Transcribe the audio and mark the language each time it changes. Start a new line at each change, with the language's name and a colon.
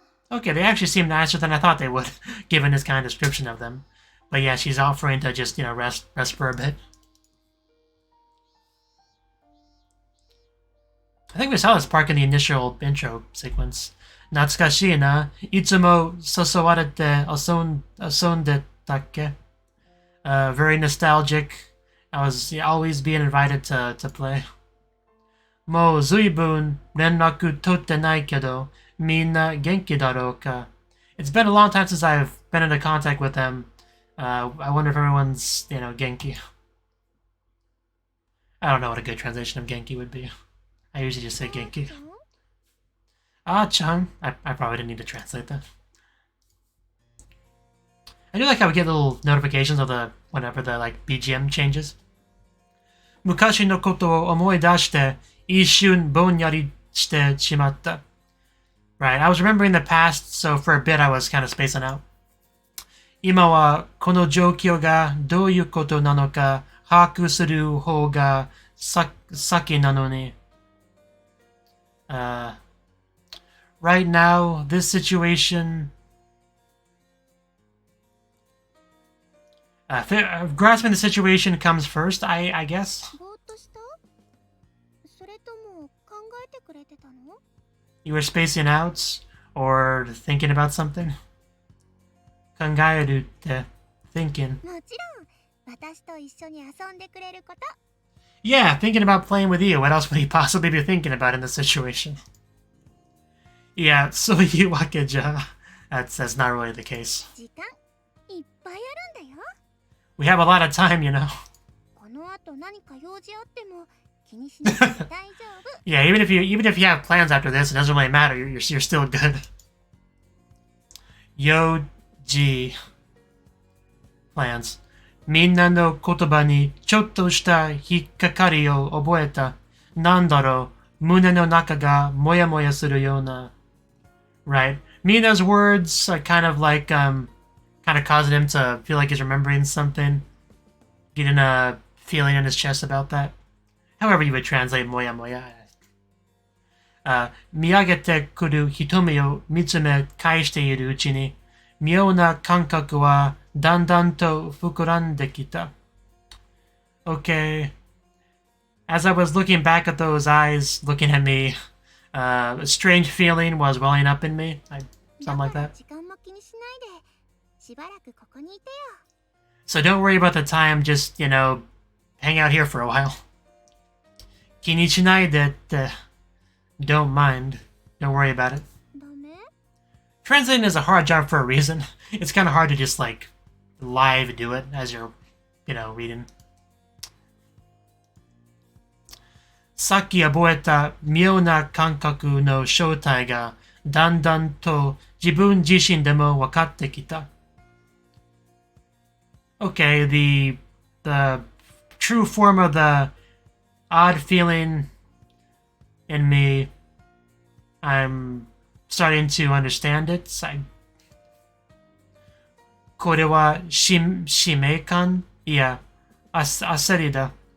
English: Okay, they actually seem nicer than I thought they would, given this kind of description of them. But yeah, she's offering to just, rest for a bit. I think we saw this part in the initial intro sequence.
Japanese: 懐かしいな。いつも誘われて遊んでたっけ?
English: Very nostalgic. I was always being invited to play.
Japanese: もうずいぶん連絡取ってないけど、みんな元気だろうか?
English: It's been a long time since I've been into contact with them. I wonder if everyone's, genki. I don't know what a good translation of genki would be. I usually just say genki. Ah-chan. I probably didn't need to translate that. I do like how we get little notifications of whenever the BGM changes.
Japanese: 昔のことを思い出して一瞬ぼんやりしてしまった.
English: Right, I was remembering the past, so for a bit I was kind of spacing out.
Japanese: 今はこの状況がどういうことなのか把握する方が先なのに.
English: Right now, this situation Grasping the situation comes first, I guess.
Japanese: ぼーっとした？それとも考えてくれてたの？
English: You were spacing out or thinking about something?
Japanese: 考えるって thinking. もちろん、私と一緒に遊んでくれること。
English: Yeah, thinking about playing with you. What else would he possibly be thinking about in this situation? Yeah, so you wakeja. That's not really the case.
Japanese: 時間いっぱいあるんだよ。
English: We have a lot of time, you know.
Japanese: この後何か用事あっても気にしなくて大丈夫。
English: Yeah, even if you have plans after this, it doesn't really matter. You're still good. Yoji plans.
Japanese: みんなの言葉にちょっとした引っかかりを覚えた。なんだろう、胸の中がもやもやするような。
English: Right. Mina's words are kind of like, kind of causing him to feel like he's remembering something. Getting a feeling in his chest about that. However you would translate moya moya.
Japanese: 見上げてくる瞳を見つめ返しているうちに、妙な感覚はだんだんと膨らんできた。
English: Okay. As I was looking back at those eyes, looking at me, a strange feeling was welling up in me. Something like that.
Japanese: 時間も気にしないで、しばらくここにいてよ。
English: So don't worry about the time, just, hang out here for a while.
Japanese: 気にしないでって
English: don't mind. Don't worry about it.
Japanese: ダメ？
English: Translating is a hard job for a reason. It's kind of hard to just, live do it as you're, reading.
Japanese: さっき覚えた妙な感覚の正体がだんだんと自分自身でも分かってきた。
English: Okay, the true form of the odd feeling in me, I'm starting to understand it.
Japanese: これは使命感？いや、焦りだ。